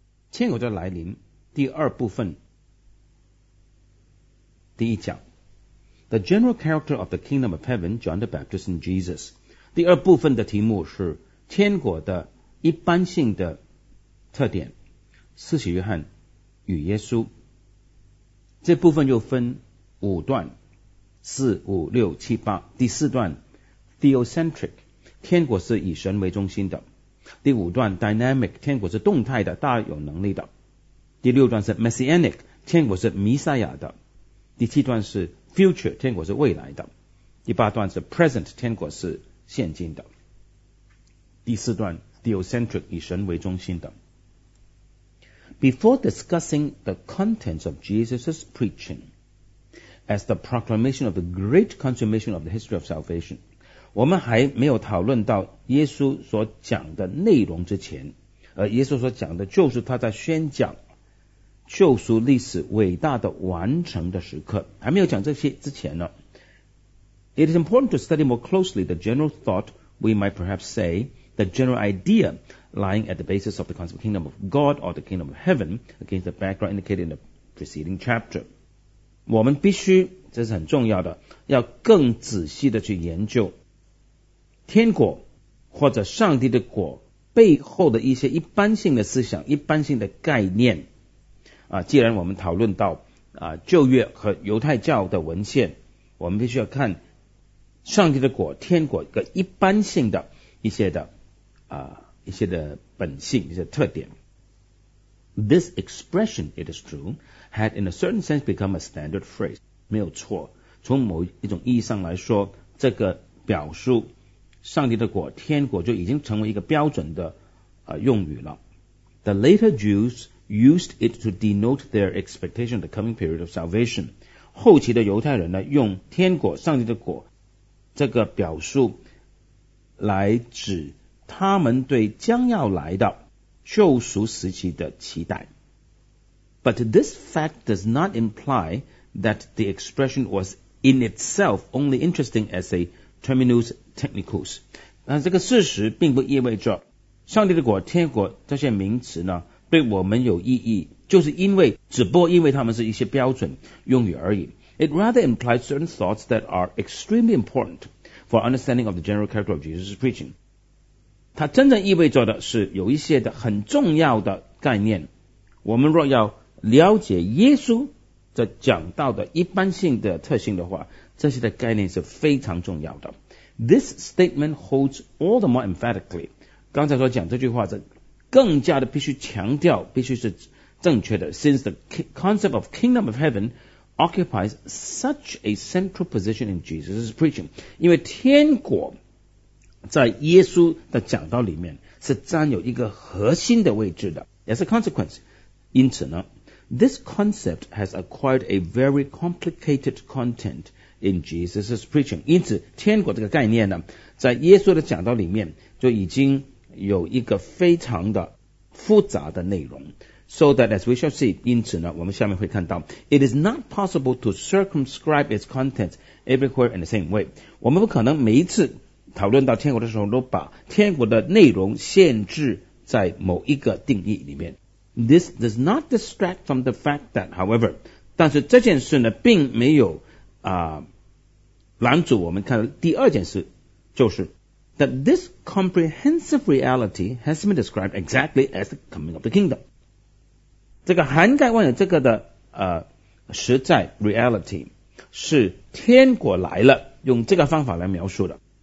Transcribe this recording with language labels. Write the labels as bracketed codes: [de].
[zh] 天国的来临，第二部分，第一讲。 [en] The General Character of the Kingdom of Heaven, John the Baptist and Jesus. [zh] 第二部分的题目是天国的一般性的特点，施洗约翰与耶稣。这部分又分五段，四五六七八，第四段 Theocentric， 天国是以神为中心的。第五段 Dynamic， 天国是动态的，大有能力的。第六段是 Messianic， 天国是弥赛亚的。第七段是 Future， 天国是未来的。第八段是 Present， 天国是现今的。第四段 Theocentric， 以神为中心的。 [en] Before discussing the contents of Jesus' preaching as the proclamation of the great consummation of the history of salvation， [zh] 我们还没有讨论到耶稣所讲的内容之前，而耶稣所讲的就是他在宣讲救赎历史伟大的完成的时刻。还没有讲这些之前呢， [en] It is important to study more closely the general thought, we might perhaps say, the general idea,lying at the basis of the concept of kingdom of God or the kingdom of heaven against the background indicated in the preceding chapter. [zh] 我们必须，这是很重要的，要更仔细的去研究天国或者上帝的国背后的一些一般性的思想，一般性的概念。既然我们讨论到旧约和犹太教的文献，我们必须要看上帝的国、天国一个一般性的一些的一些的本性，一些特点。 [en] This expression, it is true, had in a certain sense become a standard phrase. [zh] 没有错，从某一种意义上来说，这个表述上帝的国、天国就已经成为一个标准的用语了。 [en] The later Jews used it to denote their expectation of the coming period of salvation. [zh] 后期的犹太人呢，用天国、上帝的国这个表述来指他们对将要来的救赎时期的期待。 [en] But this fact does not imply that the expression was in itself only interesting as a terminus technicus. [zh] 那这个事实并不意味着上帝的国、天国这些名词呢对我们有意义，就是因为只不过因为他们是一些标准用语而已。 [en] It rather implies certain thoughts that are extremely important for understanding of the general character of Jesus' preaching. [zh] 它真正意味着的是有一些的很重要的概念，我们若要了解耶稣这讲到的一般性的特性的话，这些的概念是非常重要的。 [en] This statement holds all the more emphatically. [zh] 刚才所讲这句话是更加的必须强调，必须是正确的。 [en] Since the concept of kingdom of heaven occupies such a central position in Jesus' preaching. [zh] 因为天国在耶稣的讲道里面是占有一个核心的位置的。 [en] As a consequence, [zh] 因此呢 [en] This concept has acquired a very complicated content in Jesus' preaching. [zh] 因此天国这个概念呢在耶稣的讲道里面就已经有一个非常的复杂的内容。 [en] So that as we shall see, [zh] 因此呢我们下面会看到 [en] It is not possible to circumscribe its content everywhere in the same way. [zh] 我们不可能每一次讨论到天国的时候都把天国的内容限制在某一个定义里面。 [en] This does not distract from the fact that, however, [zh] 但是这件事呢并没有拦阻我们看第二件事，就是 [en] that this comprehensive reality has been described exactly as the coming of the kingdom. [zh] 这个涵盖万有这个的实在 reality 是天国来了，用这个方法来描述的。